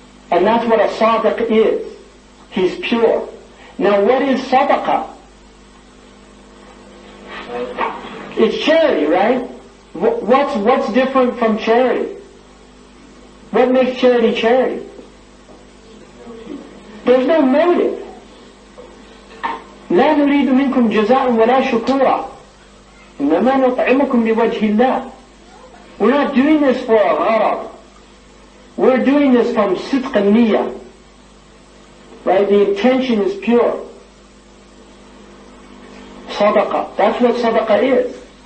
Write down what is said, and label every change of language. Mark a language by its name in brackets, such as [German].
[English] And that's what a sadiq is. He's pure. Now what is sadaqah? It's charity, right? What's different from charity? What makes charity charity? There's no motive. [Arabic] لا نريد منكم جزاء ولا شكورا إنما نطعمكم لوجه الله. [English] We're not doing this for a gharab. We're doing this from sidq al-niyyah. Right? The intention is pure. Sadaqah. That's what sadaqah is.